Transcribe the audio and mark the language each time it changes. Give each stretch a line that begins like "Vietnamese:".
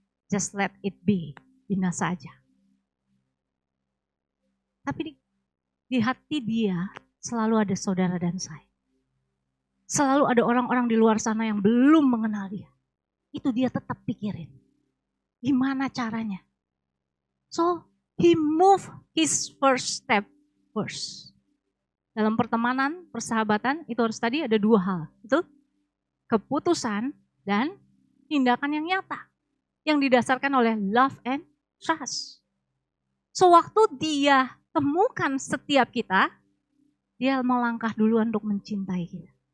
English: Just let it be,
Indonesian: binasa aja. Tapi di hati dia selalu ada saudara dan saya. Selalu ada orang-orang di luar sana yang belum mengenal dia. Itu dia tetap pikirin. Gimana caranya?
English: So, he moved his first step first.
Indonesian: Dalam pertemanan, persahabatan, itu harus tadi ada dua hal. Itu keputusan dan tindakan yang nyata. Yang didasarkan oleh
English: love and trust.
Indonesian: So, waktu dia temukan setiap kita, dia melangkah duluan untuk mencintai kita.